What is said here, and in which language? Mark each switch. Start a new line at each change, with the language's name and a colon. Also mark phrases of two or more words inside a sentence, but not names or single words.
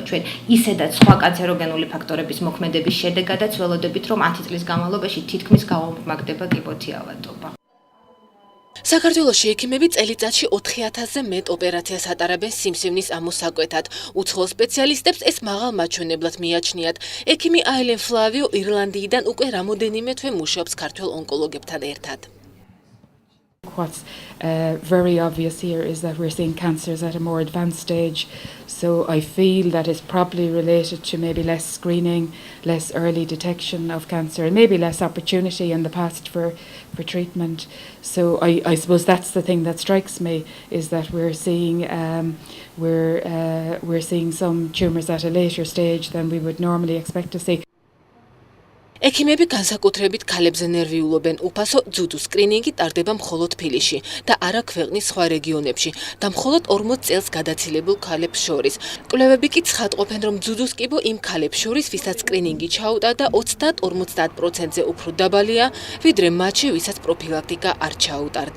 Georgian: ჩვენ ისედაც სხვა კანცეროგენული ფაქტორების მოქმედების შედეგადაც ველოდებით, რომ 10 წლის განმავლობაში თითქმის გაუმაგდება კიბოთი ავადობა. საქართველოში ექიმები წელიწადში 4000-ზე მეტ ოპერაციას ატარებენ სიმსივნის ამოსაკვეთად. უცხოელ სპეციალისტებს ეს მაღალ მაჩვენებლად მიაჩნიათ. ექიმი აილენ ფლავიო ირლანდიიდან უკვე რამოდენიმე თვე მუშაობს ქართველ ონკოლოგებთან ერთად.
English: What's very obvious here is that we're seeing cancers at a more advanced stage. So I feel that it's probably related to maybe less screening, less early detection of cancer, and maybe less opportunity in the past for treatment. So I suppose that's the thing that strikes me is that we're seeing some tumours at a later stage than we would normally expect to see.
Georgian: ექიმები განსაკუთრებით ქალებზე ნერვიულობენ. უფასო ძუძუ სკრინინგი ტარდება მხოლოდ თბილისში და არა ქვეყნის სხვა რეგიონებში და მხოლოდ 40 წელს გადაცილებულ ქალებს შორის. კვლევები კი ცხადყოფენ, რომ ძუძუს კიბო იმ ქალებს შორის, ვისაც სკრინინგი ჩაუტარდა 30-50%-ზე უფრო დაბალია, ვიდრე მათში, ვისაც პროფილაქტიკა არ ჩაუტარდა.